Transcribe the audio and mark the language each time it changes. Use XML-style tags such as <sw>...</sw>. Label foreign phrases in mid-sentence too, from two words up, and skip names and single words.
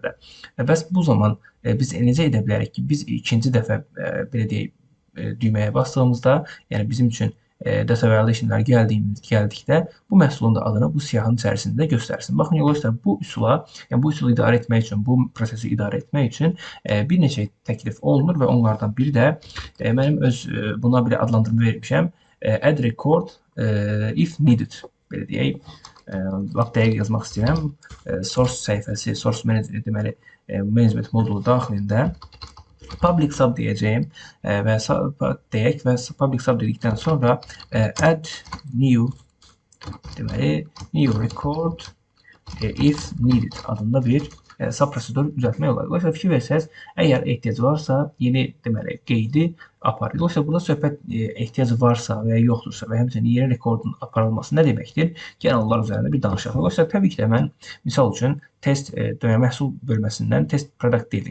<az>Bəs bu zaman biz necə edə bilərik ki, biz ikinci dəfə belə deyək düyməyə bastığımızda, yəni bizim üçün</az> <en>data validationlar</en> <az>gəldikdə bu məhsulun da adını bu siyahının içərisində göstərsin. Baxın yoldaşlar, bu üsula, yəni bu üsulu idarə etmək üçün, bu prosesi idarə etmək üçün bir neçə təklif olunur və onlardan biri də mənim öz buna belə adlandırma vermişəm.</az> <en>Add record if needed,</en> <az>belə deyək. Lap dəqiq yazmaq istəyirəm. Source səhifəsi,</az> <en>source manager</en> <az>deməli management modulu daxilində</az> <en>public sub</en> <az>deyəcəyim və deyək və</az> <en>public sub</en> <az>dedikdən sonra</az> <en>add new</en> <az>deməli</az> <en>new record if needed</en> <az>adında bir sub prosedur düzəltmək olar. Dolayısıyla fikir versəz, əgər ehtiyac varsa yeni deməli qeydi aparır. Dolayısıyla burada söhbət ehtiyacı varsa və ya yoxdursa və həmçinin yeni rekordun aparılması nə deməkdir? Gəlin onlar üzərində bir danışaq. Dolayısıyla təbii ki də mən misal üçün test məhsul bölməsindən</az> <en>test product</en> <az>deyil.</az>